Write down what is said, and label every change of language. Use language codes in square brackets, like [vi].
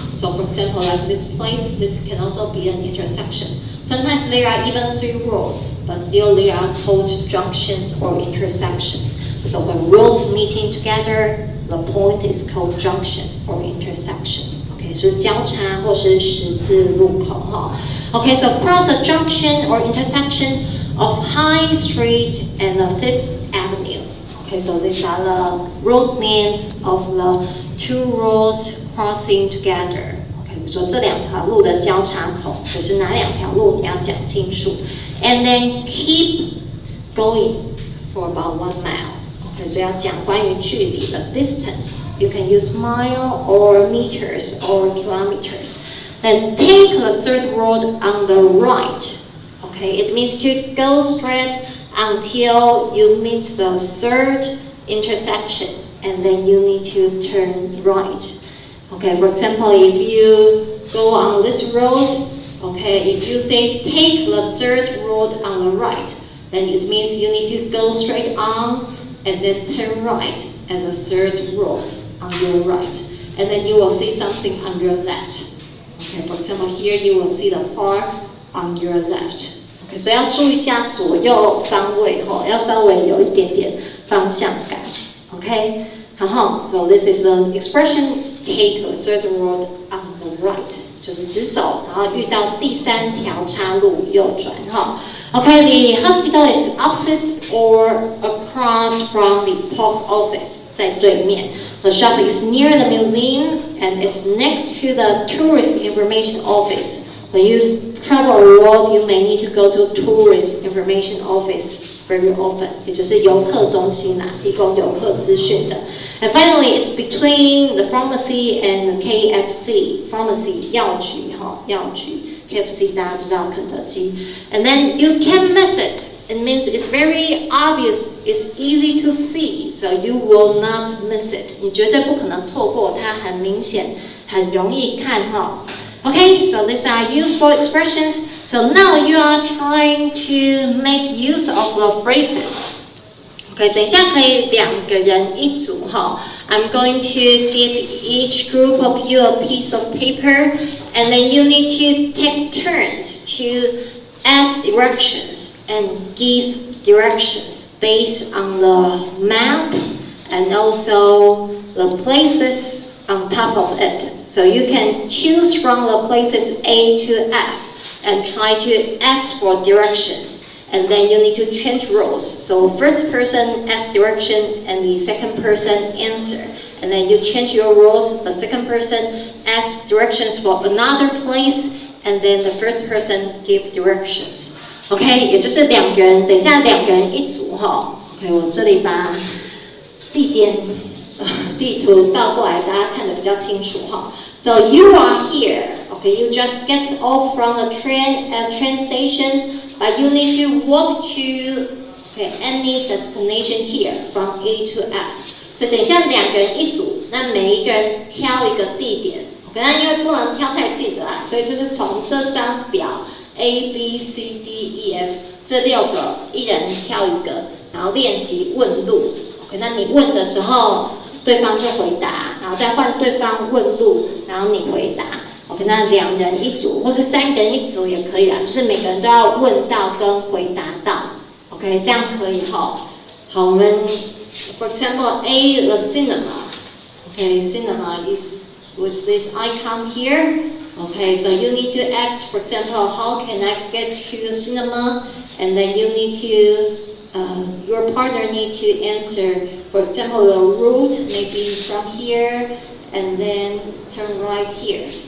[en] So for example, like this place, this can also be an intersection. Sometimes there are even 3 roads, but still they are called junctions or intersections. So when roads meeting together, the point is called junction or intersection. [zh] Okay, 是交叉或是十字路口哈。 [en] Okay, so cross the junction or intersection of High Street and the 5th Avenue. Okay, so these are the road names of the 2 roads crossing together. [zh] Okay, 比如说这2条路的交叉口，可是哪2条路你要讲清楚。 [en] And then keep going for about 1 mile. [zh] Okay, 所以要讲关于距离的 distance. [en] You can use mile or meters or kilometers. Then take the 3rd road on the right. Okay, it means to go straight until you meet the 3rd intersection, and then you need to turn right. Okay, for example, if you go on this road, okay, if you say take the 3rd road on the right, then it means you need to go straight on and then turn right at the 3rd road on your right, and then you will see something on your left. Okay, for example, here you will see the park on your left. [zh] Okay, 所以要注意一下左右方位吼，要稍微有一点点方向感。 [en] Okay, 然后 so this is the expression take the 3rd road on the right， [zh] 就是直走，然后遇到第3条岔路右转哈。 [en] Okay, the hospital is opposite or across from the post office， [zh] 在对面。 [en] The shop is near the museum and it's next to the tourist information office. When you travel abroad, you may need to go to tourist information office very often. [zh] 也就是游客中心啦，提供游客资讯的。 [en] And finally, it's between the pharmacy and the KFC. [zh] Pharmacy 药局哈，药局 KFC 大家知道肯德基。 [en] And then you can't miss it. It means it's very obvious. It's easy to see, so you will not miss it. [zh] 你绝对不可能错过它，很明显，很容易看哈。 [en] Okay, so these are useful expressions. So now you are trying to make use of the phrases. [zh] Okay, 等一下可以2个人一组哈。 [en] I'm going to give each group of you a piece of paper, and then you need to take turns to ask directions and give directions based on the map and also the places on top of it. So you can choose from the places A to F and try to ask for directions. And then you need to change roles. So first person asks direction and the second person answer. And then you change your roles. The second person asks directions for another place, and then the first person gives directions. [zh] OK， 也就是2个人，等一下2个人一组哈。 OK， 我这里把地图倒过来，大家看得比较清楚哈。 [en] So you are here. Okay, you just get off from the train at train station, but you need to walk to any destination here from A to F. [zh] 所以等一下2个人一组，那每一个人挑一个地点。 OK， 那因为不能挑太近的啦，所以就是从这张表 A B C D E F 这6个，一人挑一个，然后练习问路。 OK， 那你问的时候，对方就回答，然后再换对方问路，然后你回答。 OK， 那2人一组，或是3个人一组也可以啦，就是每个人都要问到跟回答到。 OK， 这样可以哈。好，我们 [en] for example A the cinema. Okay, cinema is with this icon here. Okay, so you need to ask, for example, how can I get to the cinema? And then you need to, your partner need to answer, for example, the route maybe from here and then turn right here.